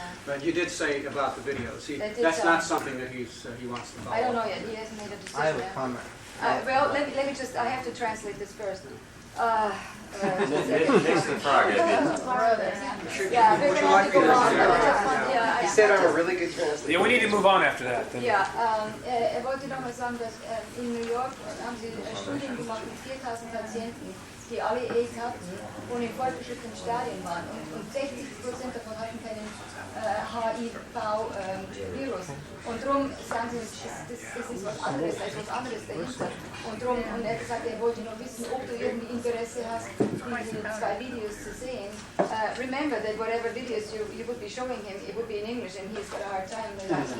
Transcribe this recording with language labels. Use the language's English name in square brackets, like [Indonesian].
[English] But you did say about the videos. That's not something that he wants to follow. I don't know yet. He hasn't made a decision. I have a comment. Well, let me just. I have to translate this first. Makes the progress. Yeah, we're gonna have to go on. He said I'm a really good translator. Yeah, we need to move on after that. Then. [German] Ja, wollte noch mal sagen, dass in New York haben sie Studien gemacht mit 4.000 Patienten, die alle AIDS hatten und in fortgeschrittenen Stadien waren. Und 60% davon hatten keinen HIV-Virus. Und darum sagen sie, das ist was anderes, da ist was anderes dahinter. Und darum, und er hat gesagt, er wollte noch wissen, ob du irgendwie Interesse hast, diese 2 Videos zu sehen. [English] Remember that whatever videos you would be showing him, it would be in English, and he's got a hard time with that.